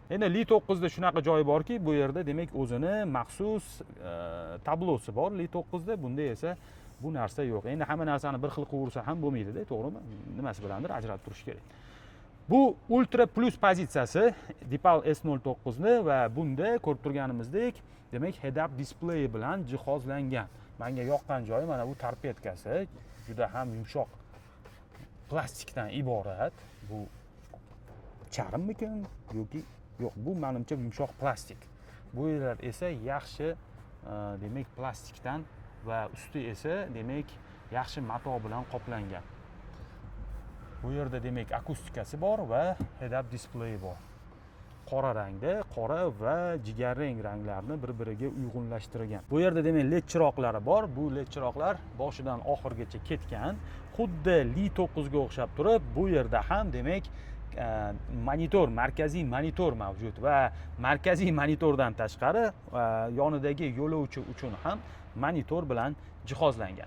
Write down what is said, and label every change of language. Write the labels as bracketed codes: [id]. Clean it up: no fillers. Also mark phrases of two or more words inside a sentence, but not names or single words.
[uz] Endi Li 9 da shunaqa joyi borki, bu yerda demak o'zini maxsus tablosi bor. Li 9 da, bunda esa bu narsa yo'q. Endi hamma narsani bir xil qilsa ham bo'lmaydi-da, to'g'rimi? Nimasi bilandir ajratib turish kerak. Bu Ultra Plus pozitsiyasi Deepal S09 ni va bunda ko'rib turganimizdek, demak [en] head-up display [uz] bilan jihozlangan. Menga yoqqan joyi mana bu torpedkasi, juda ham yumshoq plastikdan iborat. Bu charmmikan yoki yo'q, bu menimcha yumshoq plastik. Bu yerlar esa yaxshi demak plastikdan va usti esa demak yaxshi mato bilan qoplangan. Bu yerda demak akustikasi bor va [en] head-up display [uz] bor. Qora rangda, qora va jigarrang ranglarni bir-biriga uyg'unlashtirgan. Bu yerda demak LED chiroqlari bor. Bu LED chiroqlar boshidan oxirigacha ketgan. Xuddi Li 9 ga o'xshab turib, bu yerda ham demak monitor, markaziy monitor mavjud va markaziy monitordan tashqari yonidagi yo'lovchi uchun ham monitor bilan jihozlangan.